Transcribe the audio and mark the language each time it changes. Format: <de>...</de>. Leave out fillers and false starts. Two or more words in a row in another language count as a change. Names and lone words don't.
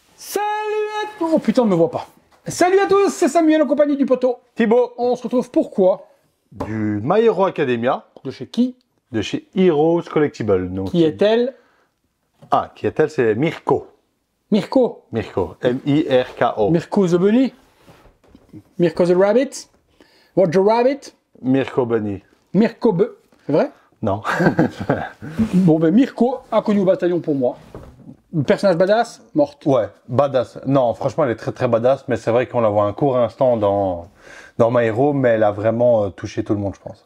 <fr>Salut à tous. Oh putain, on ne me voit pas. Salut à tous, c'est Samuel en compagnie du poteau Thibaut. On se retrouve pourquoi? Du My Hero Academia. De chez qui? De chez Heroes Collectible. Donc, Qui est-elle? Ah, qui est-elle? C'est Mirko. Mirko. Mirko. M-I-R-K-O.</fr> <en>Mirko the Bunny. Mirko the Rabbit. What the Rabbit?</en> <fr>Mirko Bunny. Mirko C'est vrai? Non. Bon ben Mirko, inconnu au bataillon pour moi. Personnage badass, morte. Ouais, badass. Non, franchement, elle est très très badass, mais c'est vrai qu'on la voit un court instant dans My Hero, mais elle a vraiment touché tout le monde, je pense.</fr>